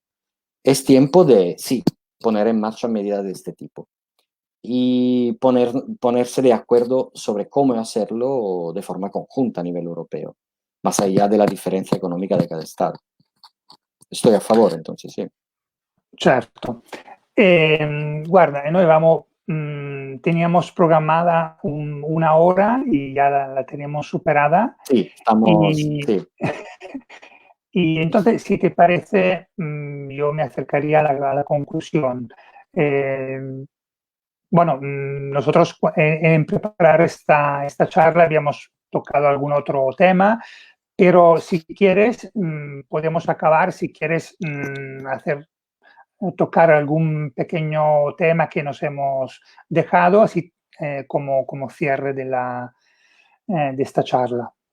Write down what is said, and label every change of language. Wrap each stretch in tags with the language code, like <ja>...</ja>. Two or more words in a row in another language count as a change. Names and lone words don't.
<es>Es tiempo de, sí, poner en marcha medidas de este tipo y ponerse de acuerdo sobre cómo hacerlo de forma conjunta a nivel europeo, más allá de la diferencia económica de cada Estado. Estoy a favor, entonces,</es> <it>sì. Certo. Guarda, noi avevamo,</it> <es>teníamos programada una hora y ya la teníamos superada. Sí, estamos, Y, sí, y entonces, si te parece, yo me acercaría a la conclusión. Eh, bueno, nosotros en preparar esta charla habíamos tocado algún otro tema, pero si quieres, podemos acabar, si quieres tocar algún pequeño tema que nos hemos dejado, así como cierre de esta charla.</es>